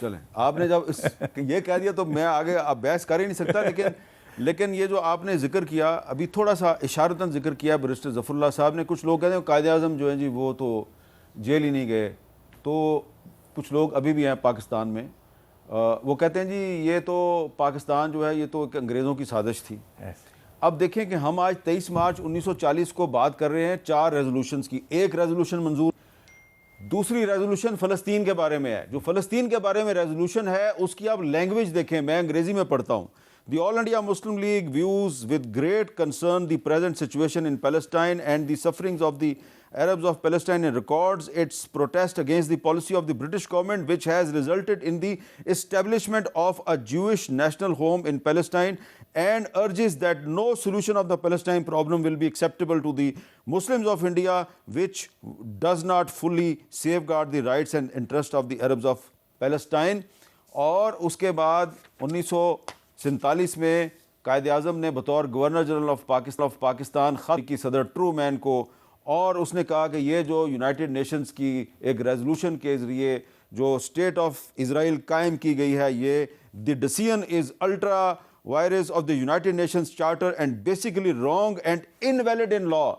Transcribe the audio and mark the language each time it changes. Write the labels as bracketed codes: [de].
[ur] چلیں, آپ نے جب یہ کہہ دیا تو میں آگے اب بحث کر ہی نہیں سکتا, لیکن یہ جو آپ نے ذکر کیا, ابھی تھوڑا سا اشارتاً ذکر کیا بیرسٹر ظفر اللہ صاحب نے, کچھ لوگ کہتے ہیں قائد اعظم جو ہیں جی وہ تو جیل ہی نہیں گئے, تو کچھ لوگ ابھی بھی ہیں پاکستان میں, وہ کہتے ہیں جی یہ تو پاکستان جو ہے یہ تو ایک انگریزوں کی سازش تھی. اب دیکھیں کہ ہم آج 23 مارچ 1940 کو بات کر رہے ہیں 4 ریزولوشنز کی. ایک ریزولوشن منظور, دوسری ریزولوشن فلسطین کے بارے میں ہے. جو فلسطین کے بارے میں ریزولوشن ہے اس کی آپ لینگویج دیکھیں, میں انگریزی میں پڑھتا ہوں. [en] The All India Muslim League views with great concern the present situation in Palestine and the sufferings of the Arabs of Palestine, and records its protest against the policy of the British government which has resulted in the establishment of a Jewish national home in Palestine, and urges that no solution of the Palestine problem will be acceptable to the Muslims of India which does not fully safeguard the rights and interests of the Arabs of Palestine. [ur] اور اس کے بعد 1947 میں قائد اعظم نے بطور governor general of Pakistan خط کی صدر true مین کو, اور اس نے کہا کہ یہ جو یونائٹڈ نیشنز کی ایک ریزولوشن کے ذریعے جو اسٹیٹ آف اسرائیل قائم کی گئی ہے, یہ [en] The decision is ultra vires of the United Nations charter and basically wrong and invalid in law.